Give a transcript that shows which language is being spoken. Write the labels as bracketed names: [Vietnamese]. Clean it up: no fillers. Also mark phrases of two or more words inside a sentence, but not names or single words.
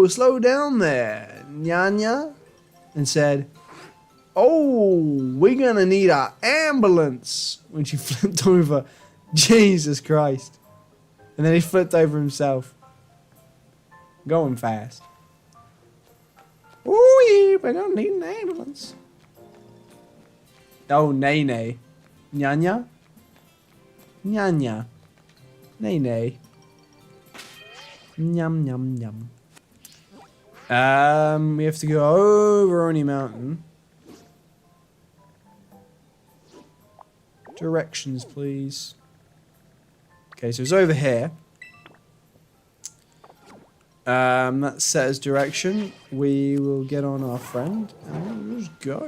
[English] Slow down there, Nyanya," and said, "Oh, we're gonna need an ambulance," when she flipped over. Jesus Christ. And then he flipped over himself. Going fast. Ooh, yeah, we're gonna need an ambulance. Oh, Nene. Nyanya? Nyanya. Nene. Nyam, nyam, nyam. We have to go over Oni Mountain. Directions, please. Okay, so it's over here. That says direction. We will get on our friend and we'll just go.